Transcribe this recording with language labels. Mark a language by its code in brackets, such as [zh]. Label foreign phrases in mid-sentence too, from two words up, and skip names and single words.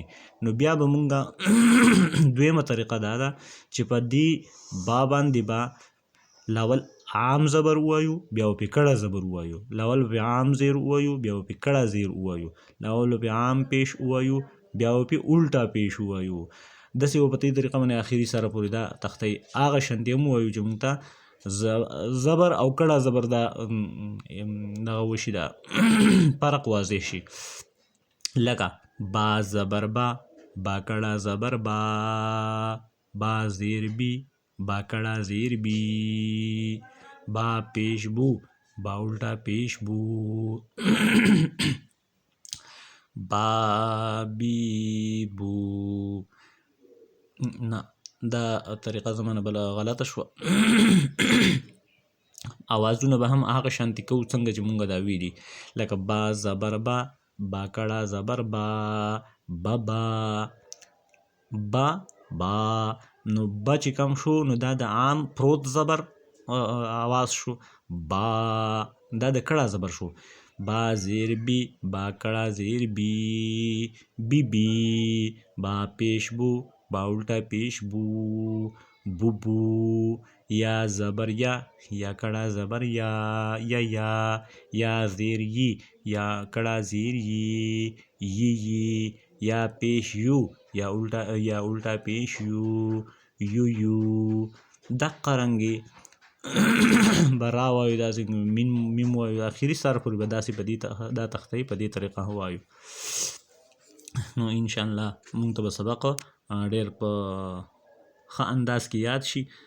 [ps] نو بیا به مونږه دویمه طریقه دا ده چې په دې با باندې به لاول عام زبر ووایو بیا به پې کړه زبر ووایو، لاول به عام زیر ووایو بیا به پې کړه زیر ووایو، لاول به عام پیش ووایو بیا به پې الټا پیش ووایو. داسې به په دې طریقه باندې آخري سره پورې دا تختی هغه شانتې هم ووایو چې مونږ ته زبر او کړه زبر دا دغه وشي دا فرق واضح شي. لکه با زبر با، با کړه زبر با، با زیر بی، با کړه زیر بی. با پیش بو، با الټا پیش بو. با بی بو. نه دا طریقه زمانه بله غلطه شوه. اوازونه به هم هغه شانتې کوو څنګه چې مونږ دا ویلي، لکه با زبر با، با کړه زبر با، با با با با. نو با چې کم شو نو دا د عام پروت زبر آواز شو. با دا د کړه زبر شو. با زیر بی، با کړه زیر بی، بی بی. با پیش بو، با الټا پیش بو، بو بو. یا زبر یا کڑا زبر یا یا زیر یا کڑا زیر یا پیش یو یا الٹا پیش یو دقه رنګې به را وایو، داسې میم وایو، آخري سر پورې به داسې په دې دا تختې په دې طریقه وایو. نو انشاءالله مونږ ته به سبق ډېر په ښه انداز کې یاد شي.